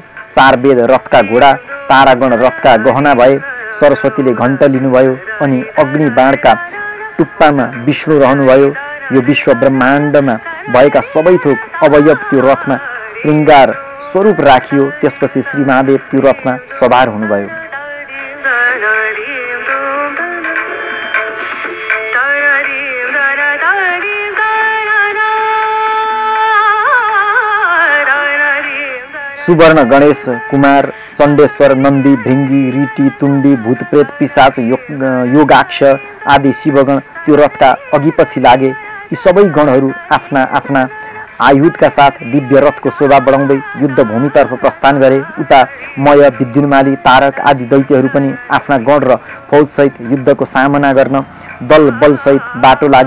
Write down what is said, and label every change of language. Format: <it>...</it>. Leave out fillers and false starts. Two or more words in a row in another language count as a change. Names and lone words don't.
<ne>4 वेद रथका घोडा, तारागण रथका गहना भए। सरस्वतीले घण्ट लिनुभयो अनि अग्नि बाणका टुप्पामा विष्णु रहनुभयो। यो विश्व ब्रह्माण्डमा भएका सबै थोक अवयव त्यो रथमा श्रृङ्गार स्वरूप राखियो। त्यसपछि श्री महादेव त्यो रथमा सवार हुनुभयो। सुवर्ण गणेश, कुमार, चण्डेश्वर, नन्दी, भृङ्गी, ऋटी, तुण्डी, भूतप्रेत, पिशाच, योगाक्ष आदि शिवगण त्यो रथका अघिपछि लागे। यी सबै गणहरू आफ्ना आफ्ना आयुधका साथ दिव्य रथको शोभा बढाउँदै युद्ध भूमितर्फ प्रस्थान गरे। उता मय, विद्युन्माली, तारक आदि दैत्यहरू पनि आफ्ना गण र फौजसहित युद्धको सामना गर्न दल बलसहित बाटो लागे।</ne>